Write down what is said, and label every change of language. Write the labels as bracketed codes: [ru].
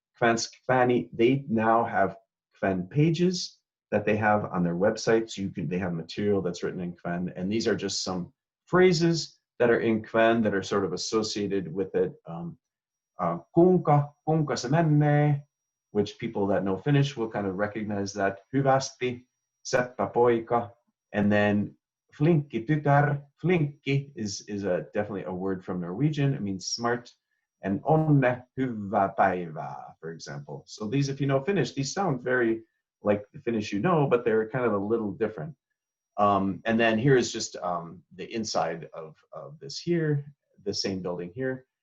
[en] Kvensk Kveni, they now have Kven pages that they have on their website. So they have material that's written in Kven, and these are just some phrases that are in Kven that are sort of associated with it. [fkv] Kuinka se menee, [en] which people that know Finnish will kind of recognize that. [fkv] Hyvästi, seppä poika, [en] and then [fkv] flinkki tytär. [en] Flinkki is definitely a word from Norwegian. It means smart. And [fkv] onne, hyvää päivää, [en] for example. So these, if you know Finnish, these sound very like the Finnish you know, but they're kind of a little different. And then here is just the inside of this here, the same building here.